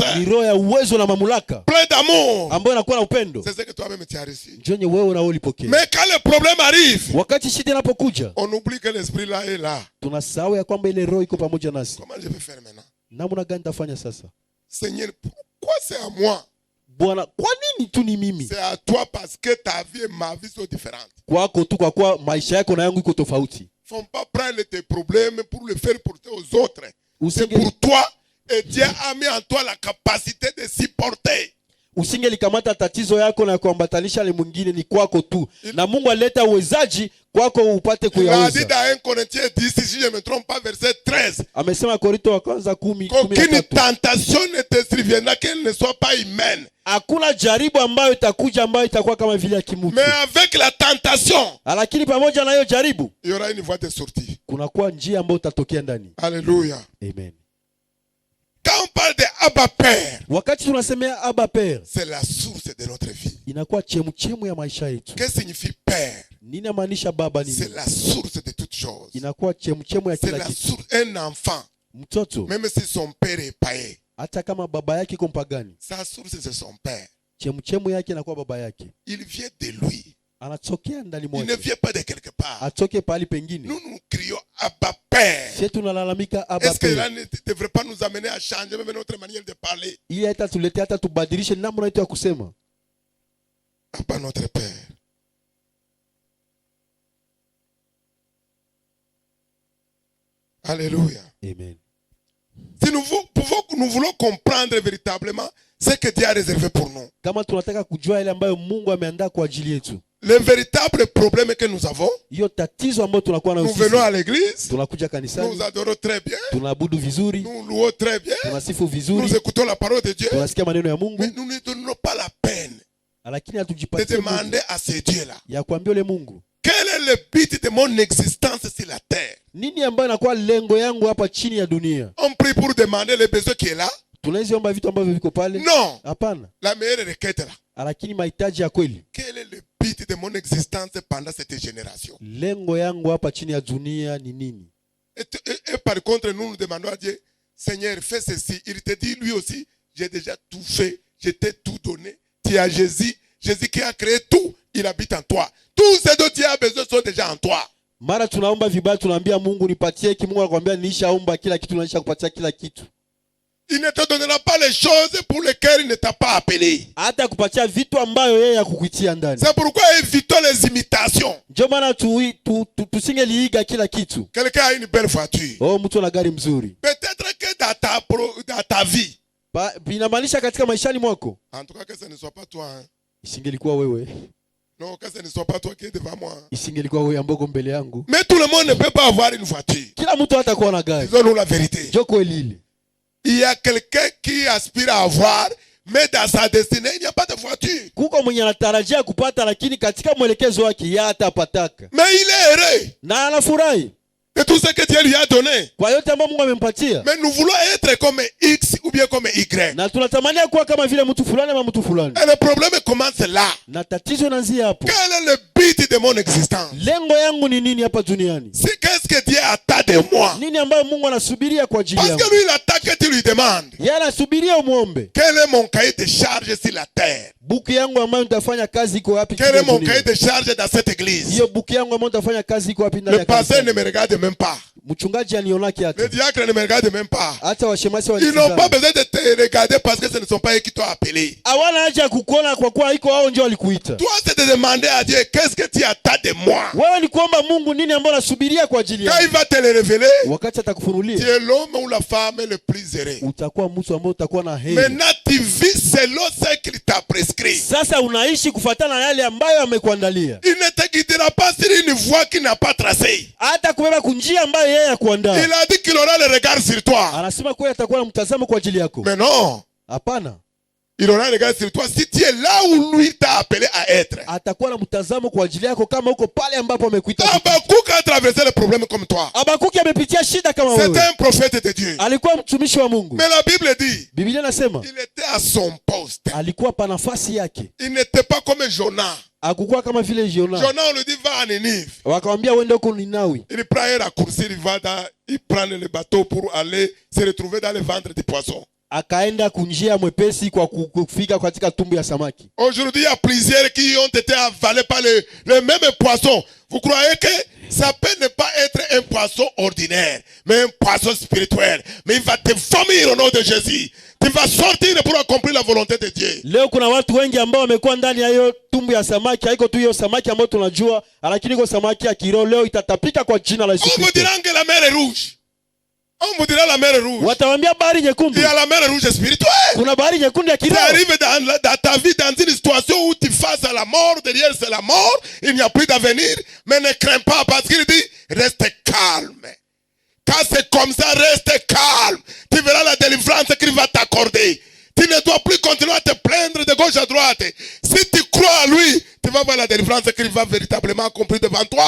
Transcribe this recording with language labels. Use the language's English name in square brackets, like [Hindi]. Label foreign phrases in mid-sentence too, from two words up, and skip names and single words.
[Swahili] ni roho ya uwezo na mamlaka [French] plein d'amour. [Swahili] ambayo inakuwa na upendo. [French] C'est ce que toi-même tu as reçu. [Swahili] Njonye wewe na wewe ulipokea. [French] Mais quand le problème arrive, [Swahili] Wakati shida inapokuja, [French] on oublie que l'esprit là est là. [Swahili] tunasahau ya kwamba ile roho iko pamoja nasi. [French] Comment je vais faire maintenant? [Swahili] Namna gani tafanya sasa? [French] Seigneur, pourquoi c'est à moi? [Swahili] Bwana, kwa nini tu ni mimi? [French] C'est à toi parce que ta vie et ma vie sont différentes. Kwako tu, kwa kuwa maisha yako na yangu iko tofauti. Il ne faut pas prendre tes problèmes pour le faire porter aux autres. C'est [Swahili] Usinge- [French] pour toi et Dieu a mis en toi la capacité de supporter. [Swahili] Usingelikamata tatizo yako na kuambatanisha le mwingine, ni kwako tu, na Mungu aleta uwezaji kwako upate [French] Il a dit [Swahili] kuyaweza. [French] dans 1 Corinthiens 10, si je ne me trompe pas, verset 13, [Swahili] Amesema Korinto wa kwanza 10:13, [French] qu'aucune tentation ne te surviendra qu'elle ne soit pas humaine. [Swahili] hakuna jaribu ambayo itakuja ambayo itakuwa kama vile ya kimutu, [French] Mais avec la tentation, [Swahili] lakini pamoja na hiyo jaribu [French] il y aura une voie de sortie. [Swahili] kunakuwa njia ambayo utatokea ndani. [French] Alléluia. Amen. Quand on parle de Abba Père, [Swahili] Wakati tunasemea Abba Père, [French] c'est la source de notre vie. [Swahili] inakuwa chemu ya maisha yetu. [French] Qu'est-ce que signifie Père? [Swahili] Nini maanisha baba? [French] C'est [Swahili] Nini? [French] la source de toutes choses. [Swahili] Inakuwa chemu ya [French] C'est [Swahili] kila [French] la [Swahili] kitu. [French] source. Un enfant, [Swahili] Mtoto [French] même si son père est païen, [Swahili] hata kama baba yake iko mpagani, [French] sa source c'est son père. [Swahili] chemu yake inakuwa baba yake, [French] Il vient de lui. [Swahili] anatokea ndani [French] Il ne [Swahili] mwake, [French] vient pas de quelque part. [Swahili] atoke pahali pengine. [French] Nous nous crions Abba Père. [Swahili] Sisi tunalalamika Abba [French] Est-ce que Père, cela ne devrait pas nous amener à changer même notre manière de parler? [Swahili] ili hata tuletea hata tubadilishe namna yetu ya kusema. [French] Abba notre Père. Alléluia. Amen. Si nous voulons comprendre véritablement ce que Dieu a réservé pour nous, [Swahili] Kama tunataka kujua ile ambayo Mungu ameandaa kwa ajili yetu, [French] le véritable problème que nous avons, [Swahili] hiyo tatizo ambayo tunakuwa nayo [French] nous venons à [Swahili] sisi, [French] l'église, [Swahili] tunakuja [French] nous [Swahili] kanisani, [French] adorons très bien, [Swahili] tunaabudu vizuri, [French] nous louons très bien, [Swahili] tunasifu [French] nous [Swahili] vizuri, [French] écoutons la parole de Dieu, [Swahili] tunasikia maneno ya [French] mais [Swahili] Mungu, [French] nous ne donnons pas la peine [Swahili] lakini [French] de [Swahili] hatujipatie muda [French] demander à ce Dieu-là, [Swahili] ya kuambia ule Mungu, [French] quel est le but de mon existence sur la terre? [Swahili] nini ambayo inakuwa lengo yangu hapa chini ya dunia. [French] On prie pour demander le besoin qui est là? [Swahili] Tunaziomba vitu ambavyo viko pale? [French] Non, [Swahili] Hapana, [French] la meilleure requête là. [Swahili] lakini mahitaji ya kweli, [French] Quel est le but de mon existence pendant cette génération? [Swahili] lengo yangu hapa chini ya dunia ni nini? [French] Et par contre, nous nous demandons à Dieu, Seigneur, fais ceci. Il te dit lui aussi, j'ai déjà tout fait, je t'ai tout donné. Tu as Jésus, Jésus qui a créé tout, il habite en toi. Tous ces dont tu as besoin sont déjà en toi. [Swahili] Mara tunaomba vibaya, tunaambia Mungu nipatie hiki, Mungu anakuambia nilishaomba kila kitu, naisha kupatia kila kitu. [French] Il ne te donnera pas les choses pour lesquelles il ne t'a pas appelé. [Swahili] Hata kupatia vitu ambayo yeye hakukuitia ndani. [French] C'est pourquoi évitons les imitations. [Swahili] Ndio maana tusingeliiga kila kitu. [French] Quelqu'un a une belle voiture. [Swahili] Oh, mtu ana gari mzuri, [French] Peut-être que dans ta vie, [Swahili] inamaanisha katika maishani mwako, [French] en tout cas que ce ne soit pas toi, hein. [Swahili] isingelikuwa wewe, [French] Non, que ce ne soit pas toi qui es devant moi, hein. [Swahili] isingelikuwa wewe ambako mbele yangu. [French] Mais tout le monde ne peut pas avoir une voiture. [Swahili] Kila mtu hatakuwa na gari. [French] Disons-nous la vérité. [Swahili] Ndio kweli ile. [French] Il y a quelqu'un qui aspire à avoir, mais dans sa destinée, il n'y a pas de voiture. [Swahili] Kuko mwenye anatarajia kupata, lakini katika mwelekezo wake yeye hatapataka, [French] Mais il est heureux [Swahili] na anafurahi [French] de tout ce que Dieu lui a donné. [Swahili] kwa yote ambayo Mungu amempatia. [French] Mais nous voulons être comme X ou bien comme Y. [Swahili] Na tunatamania kuwa kama vile mtu fulani ama mtu fulani, [French] Et le problème commence là. [Swahili] na tatizo inaanzia hapo. [French] Quel est le but de mon existence? [Swahili] Lengo yangu ni nini hapa duniani? [French] C'est qu'est-ce que Dieu attend de moi? [Swahili] Nini ambayo Mungu anasubiria kwa ajili [French] Parce [Swahili] yangu? [French] que lui, il attend que tu lui demandes. [Swahili] Yeye anasubiria umwombe. [French] Quel est mon cahier de charge sur la terre? [Swahili] Buku yangu ambayo nitafanya kazi iko wapi? [French] Quel est mon cahier de charge dans cette église? [Swahili] Hiyo buku yangu ambayo nitafanya kazi iko wapi ndani [French] Le [Swahili] ya [French] pasteur ne [Swahili] kanisa? [French] me regarde même pas. [Swahili] Mchungaji anionaki [French] Le [Swahili] hata. [French] diacre ne me regarde même pas. [Swahili] Hata washemasi [French] Ils n'ont pas [Swahili] wanitazama. [French] besoin de te regarder parce que ce ne sont pas eux qui t'ont appelé. [Swahili] Hawana haja ya kukuona kwa kuwa iko wao ndio walikuita. [French] Toi, c'est de demander à Dieu, qu'est-ce que tu attends de moi? [Swahili] Wewe ni kuomba Mungu nini ambayo nasubiria kwa ajili [French] Quand il [Swahili] yangu. [French] va te le révéler, [Swahili] Wakati [French] tu [Swahili] atakufunulia, [French] es l'homme ou la femme le plus heureux. [Swahili] utakuwa mtu ambaye utakuwa na heri. [French] Maintenant, tu vis selon ce qu'il t'a prescrit. [Swahili] Sasa unaishi kufuatana na yale ambayo amekuandalia. [French] Il ne te guidera pas sur une voie qu'il n'a pas tracée. [Swahili] Hata kubeba kunjia ambayo yeye hakuandaa. [French] Il a dit qu'il aura le regard sur toi. [Swahili] Anasema kweli atakuwa na mtazamo kwa ajili yako. [French] Mais non, [Swahili] Hapana. [French] Il aura un regard sur toi si tu es là où lui t'a appelé à être. [Swahili] Atakuwa na mtazamo kwa ajili yako kama uko pale ambapo amekuita. [French] Habakkuk a traversé le problème comme toi. [Swahili] Habakuki amepitia shida kama wewe. [French] C'était un prophète de Dieu. [Swahili] Alikuwa mtumishi wa Mungu. [French] Mais la Bible dit, [Swahili] Biblia inasema [French] il était à son poste. [Swahili] alikuwa pa nafasi yake. [French] Il n'était pas comme Jonas. [Swahili] Hakukuwa kama vile Jona. [French] Jonas, on lui dit, va à Ninive. [Swahili] Wakamwambia uende huko Ninawi. [French] Il prend un raccourci, il prend le bateau pour aller se retrouver dans le ventre du poisson. [Swahili] Akaenda kunjia mwepesi kwa kufika katika tumbo ya samaki. [French] Aujourd'hui, il y a plusieurs qui ont été avalés par le même poisson. Vous croyez que ça peut ne pas être un poisson ordinaire, mais un poisson spirituel. Mais il va te vomir au nom de Jésus. Tu vas sortir pour accomplir la volonté de Dieu. [Swahili] Leo kuna watu wengi ambao wamekuwa ndani ya hiyo tumbo ya samaki. Haiko tu hiyo samaki ambayo tunajua, lakini iko samaki ya kiroho. Leo itatapika kwa jina la Yesu [French] On vous [Swahili] Kristo. [French] dira que la mer est rouge. On vous dira la mer est rouge. [Swahili] Watawaambia bahari [French] Il [Swahili] nyekundu. [French] y a la mer rouge spirituelle. [Swahili] Kuna bahari nyekundu ya [French] Tu [Swahili] kiroho. [French] arrives dans ta vie dans une situation où tu faces à la mort, derrière c'est la mort, il n'y a plus d'avenir, mais ne crains pas parce qu'il dit, reste calme. Quand c'est comme ça, reste calme. Tu verras la délivrance qu'il va t'accorder. Tu ne dois plus continuer à te plaindre de gauche à droite. Si tu crois à lui, tu vas voir la délivrance qu'il va véritablement accomplir devant toi.